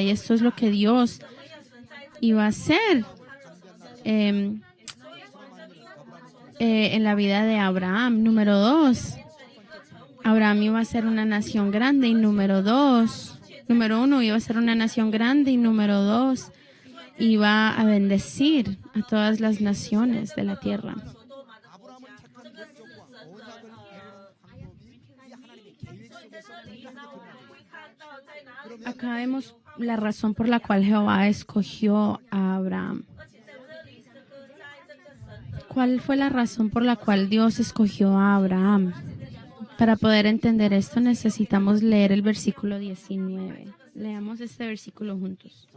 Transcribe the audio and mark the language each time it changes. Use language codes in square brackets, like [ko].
[es] Y esto es lo que Dios iba a hacer en la vida de Abraham. Número 2, Abraham iba a ser una nación grande, y número 1, iba a ser una nación grande, y número 2, iba a bendecir a todas las naciones de la tierra. [ko] 아브라함을 택한 목적과 언약을 이루는 방법이 이 하나님의 계획 속에서 분명하게 드러나요. [es] Acá vemos la razón por la cual Jehová escogió a Abraham. ¿Cuál fue la razón por la cual Dios escogió a Abraham? Para poder entender esto necesitamos leer el versículo 19. Leamos este versículo juntos.